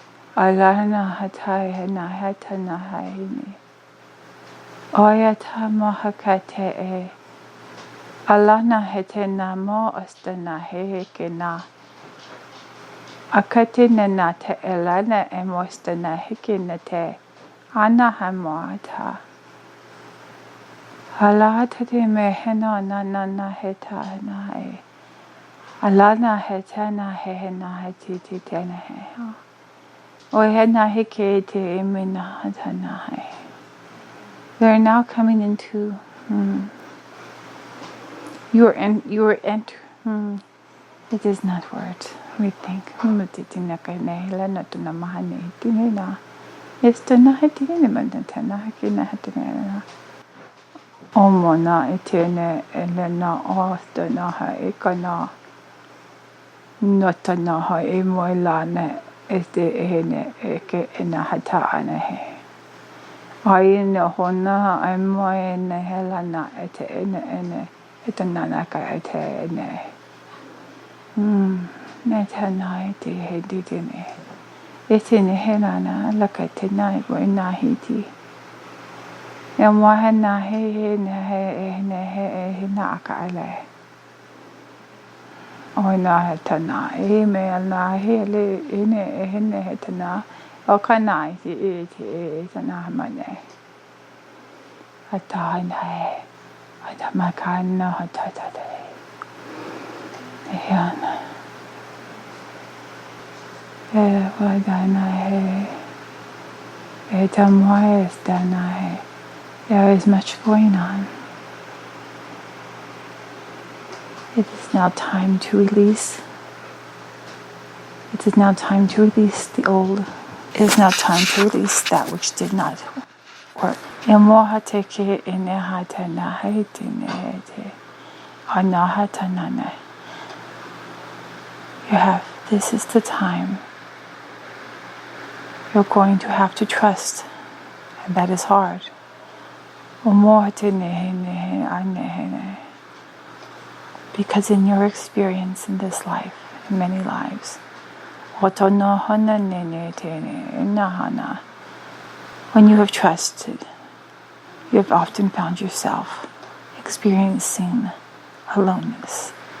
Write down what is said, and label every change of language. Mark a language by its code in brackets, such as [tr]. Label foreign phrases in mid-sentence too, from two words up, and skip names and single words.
[en] Alana hatai hena heta na haini. Oyata mohakate e. Alana hete na mo ostana heke na. Akate na na te elana e mostana heke na te. Ana hamoata. Halata te me hena na na na heta na e. Alana heta na he na heti te tena he. O hena heke te emina hata na he. We are now coming into you are enter. It is not words. We think. Omona etene elena ostana ha ekana notana ha emoilane este ene eke ena hata anahe. Aina hona emoene helana ete ene etananaka ete ene. Netana ete heditene. Etene helana lakatena iguina hiti. Emwahena he na akaile. Oina hetana eme na hele ene hetana okana ite tana mane. Atana he adamakana hatata. Ehana. Wadana he etamwaestana he. There is much going on. It is now time to release. It is now time to release the old. It is now time to release that which did not work. Emohateke enehatana hetinete. Anahatanane. This is the time. You're going to have to trust. And that is hard. Because in your experience in this life, in many lives, when you have trusted, you have often found yourself experiencing aloneness.